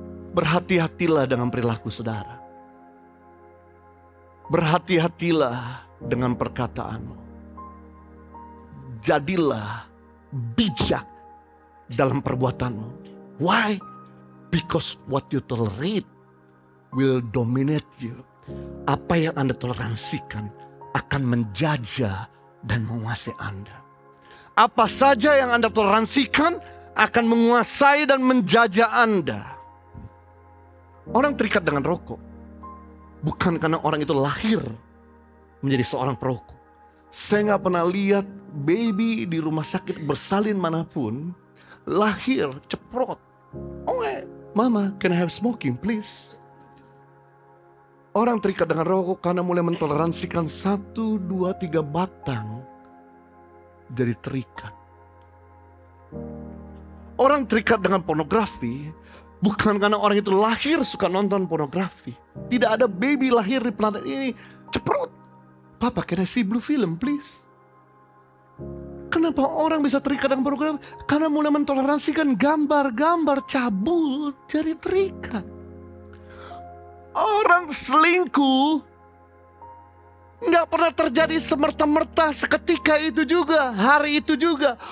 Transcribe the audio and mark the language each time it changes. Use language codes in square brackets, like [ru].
[id] Berhati-hatilah dengan perilaku saudara. Berhati-hatilah dengan perkataanmu. Jadilah bijak dalam perbuatanmu. [en] Why? Because what you tolerate will dominate you. [id] Apa yang Anda toleransikan akan menjajah dan menguasai Anda. Apa saja yang Anda toleransikan akan menguasai dan menjajah Anda. Orang terikat dengan rokok bukan karena orang itu lahir menjadi seorang perokok. Saya gak pernah lihat baby di rumah sakit bersalin manapun lahir ceprot. [en] Oh mama, can I have smoking please? [id] Orang terikat dengan rokok karena mulai mentoleransikan 1, 2, 3 batang jadi terikat. Orang terikat dengan pornografi bukan karena orang itu lahir suka nonton pornografi. Tidak ada baby lahir di planet ini ceprot. [en] Papa, can I see blue film please? [id] Kenapa orang bisa terikat dengan pornografi? Karena mulai mentoleransikan gambar-gambar cabul jadi terikat. Orang selingkuh nggak pernah terjadi semerta-merta seketika itu juga, hari itu juga.